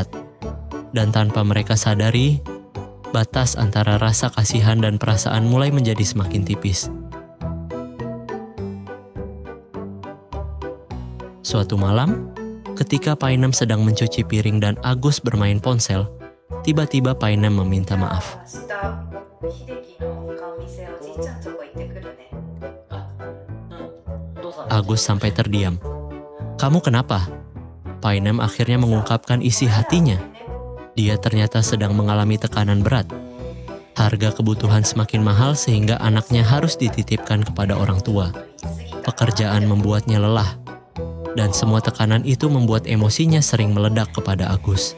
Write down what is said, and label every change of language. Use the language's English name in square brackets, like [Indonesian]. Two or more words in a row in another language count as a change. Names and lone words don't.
[Indonesian] Dan tanpa mereka sadari, batas antara rasa kasihan dan perasaan mulai menjadi semakin tipis. Suatu malam, ketika Painem sedang mencuci piring dan Agus bermain ponsel, tiba-tiba Painem meminta maaf. [Japanese] 明日秀樹の顔見せおじいちゃんとこ行ってくるね。どうさん [Indonesian] Agus sampai terdiam. "Kamu kenapa?" Painem akhirnya mengungkapkan isi hatinya. Dia ternyata sedang mengalami tekanan berat. Harga kebutuhan semakin mahal sehingga anaknya harus dititipkan kepada orang tua. Pekerjaan membuatnya lelah. Dan semua tekanan itu membuat emosinya sering meledak kepada Agus.